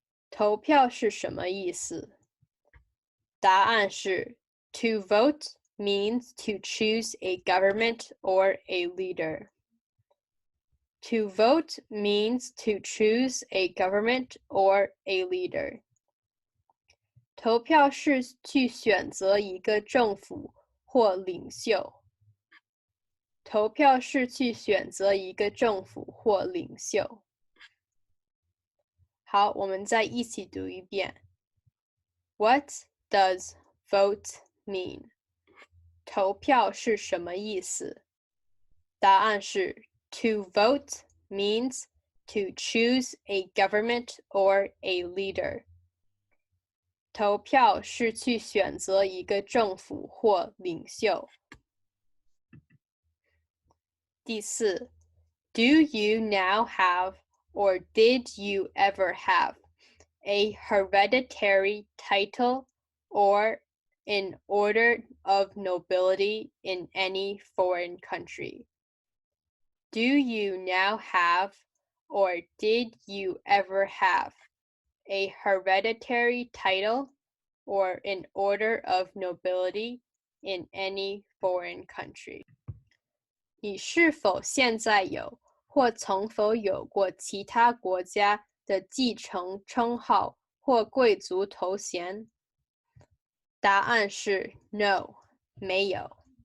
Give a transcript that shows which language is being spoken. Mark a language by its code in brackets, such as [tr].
[zh] 投票是什么意思？答案是 [en] To vote means to choose a government or a leader. To vote means to choose a government or a leader. [zh] 投票是去选择一个政府或领袖。投票是去选择一个政府或领袖。好，我们再一起读一遍。 [en] What does vote mean? [zh] 投票是什么意思？答案是 [en] To vote means to choose a government or a leader. [zh] 投票是去选择一个政府或领袖。第四 [en] Do you now have or did you ever have a hereditary title or an order of nobility in any foreign country? Do you now have or did you ever have a hereditary title or an order of nobility in any foreign country? [zh] 你是否现在有或曾否有过其他国家的继承称号或贵族头衔？答案是 No， 没有。